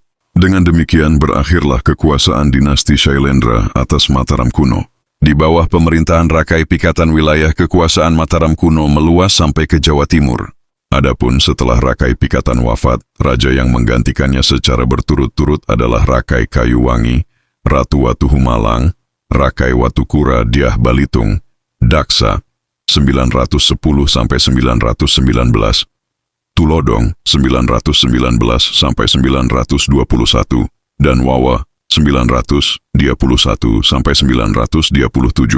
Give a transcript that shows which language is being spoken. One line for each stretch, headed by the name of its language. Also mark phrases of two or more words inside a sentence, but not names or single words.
Indonesian: Dengan demikian berakhirlah kekuasaan dinasti Shailendra atas Mataram kuno. Di bawah pemerintahan Rakai Pikatan, wilayah kekuasaan Mataram kuno meluas sampai ke Jawa Timur. Adapun setelah Rakai Pikatan wafat, raja yang menggantikannya secara berturut-turut adalah Rakai Kayuwangi, Ratu Watu Malang, Rakai Watu Kura Diah Balitung, Daksa 910–919, Tulodong 919–921, dan Wawa 921–927.